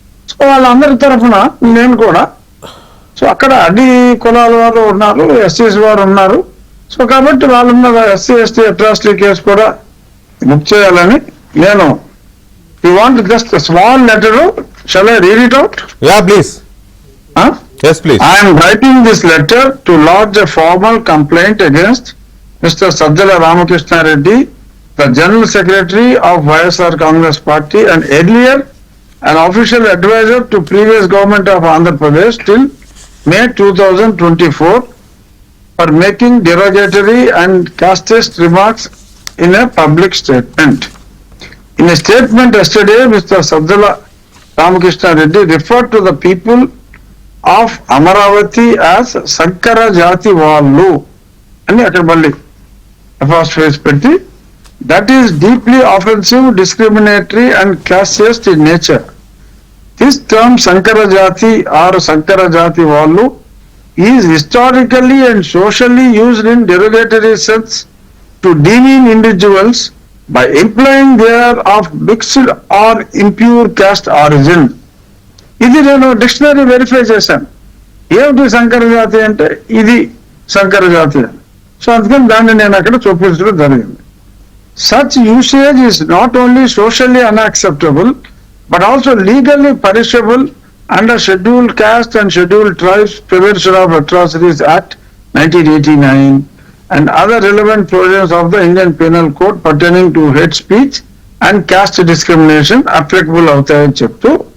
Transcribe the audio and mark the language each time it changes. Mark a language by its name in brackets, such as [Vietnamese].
[Telugu] So వాళ్ళందరి తరఫున నేను కూడా, సో అక్కడ అన్ని కులాల వారు ఉన్నారు, ఎస్సీస్ వారు ఉన్నారు. సో కాబట్టి వాళ్ళ మీద ఎస్సీ ఎస్టీ అట్రాసిటీ కేసు కూడా బుక్ చేయాలని నేను, [English] You want just small letter, shall I read it out? Yeah please. Yes, please. I am writing this letter to lodge a formal complaint against Mr. Sajjala Ramakrishna Reddy, the General Secretary of YSR Congress Party and earlier an official advisor to previous government of Andhra Pradesh till May 2024 for making derogatory and casteist remarks in a public statement. In a statement yesterday, Mr. Sajjala Ramakrishna Reddy referred to the people of Amaravati as [Telugu] సంకర జాతి వాళ్ళు అని అక్కడ మళ్ళీ first phase పెట్టి [English] that is deeply offensive, discriminatory and classist in nature. This term Sankara Jati or Sankara Jati Vallu is historically and socially used in derogatory sense to demean individuals by implying they are of mixed or impure caste origin. [Telugu] ఇది నేను dictionary verify చేశాను. ఏమిటి సంకర జాతి అంటే ఇది సంకర జాతి అని. సో అందుకని దాన్ని నేను అక్కడ చూపించడం జరిగింది. [English] Such usage is not only socially unacceptable but also legally punishable under Scheduled Caste and Scheduled Tribes Prevention of Atrocities Act 1989 and other relevant provisions of the Indian Penal Code pertaining to hate speech and caste discrimination applicable [Telugu] అవుతాయని చెప్తూ,